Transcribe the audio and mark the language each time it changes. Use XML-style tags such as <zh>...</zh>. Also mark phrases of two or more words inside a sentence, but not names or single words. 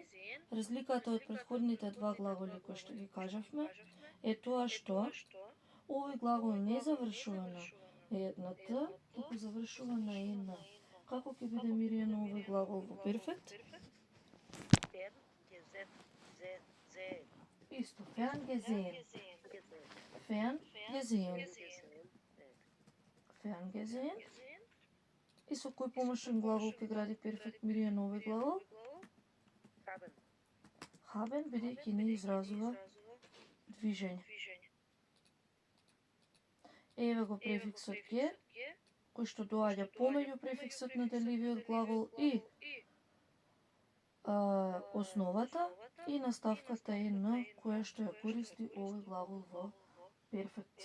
<mk>Разликата од претходните два глаголи кои што ги кажавме е тоа што овој глагол не завршува на една т, туку завршува на една. Како ќе биде Миријана овој глагол во перфект? Исто,</mk> <de>fern gesehen. Fern gesehen. Fern gesehen.</de> <mk>И со кој помошен глагол ќе гради перфект Миријана овој глагол? Haben, бидејќи не изразува движење. Еве го префиксот ге, кој што доаѓа помеѓу префиксот на деливиот глагол и основата и наставката е на која што ја користи овој глагол во перфект.</mk>